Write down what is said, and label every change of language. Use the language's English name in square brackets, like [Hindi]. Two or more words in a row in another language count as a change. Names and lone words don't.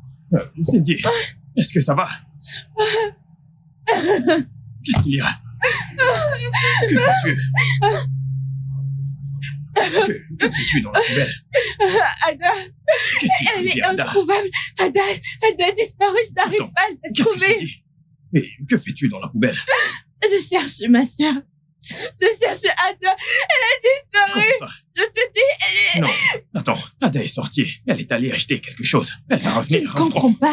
[French] Cindy, est-ce que ça va? Qu'est-ce qu'il y a? Que fais-tu? Que fais-tu dans la poubelle? Ada, Qu'est-il elle arrivé, est Ada? introuvable. Ada a disparu, je n'arrive Attends, pas à la Qu'est-ce que tu trouver. dis? Mais que fais-tu dans la poubelle? Je cherche ma sœur. Je cherche Ada. Elle a disparu. Comment ça? Je te dis, elle est... Non, attends, Ada est sortie. Elle est allée acheter quelque chose. Elle va Je revenir. ne comprends pas.